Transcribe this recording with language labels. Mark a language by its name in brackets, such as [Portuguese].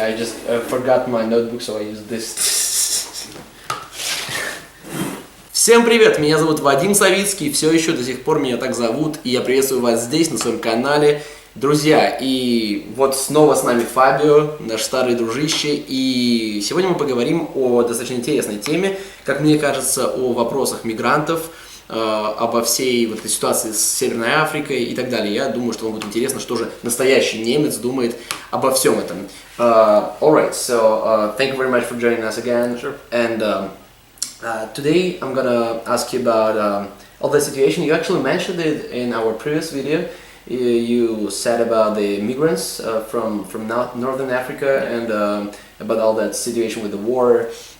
[English] I just forgot my notebook, so I used this. [Russian] Всем привет, меня зовут Вадим Савицкий, все еще до сих пор меня так зовут, и я приветствую вас здесь, на своем канале. Друзья, и вот снова с нами Фабио, наш старый дружище, и сегодня мы поговорим о достаточно интересной теме, как мне кажется, о вопросах мигрантов, обо всей вот этой ситуации с Северной Африкой и так далее. Я думаю, что вам будет интересно, что же настоящий немец думает обо всем этом. [English] Alright, so thank you very much for joining us again. Sure. And today I'm gonna ask you about all the situation. You actually mentioned it in our previous video. You said about the migrants from Northern Africa and about all that situation with the war.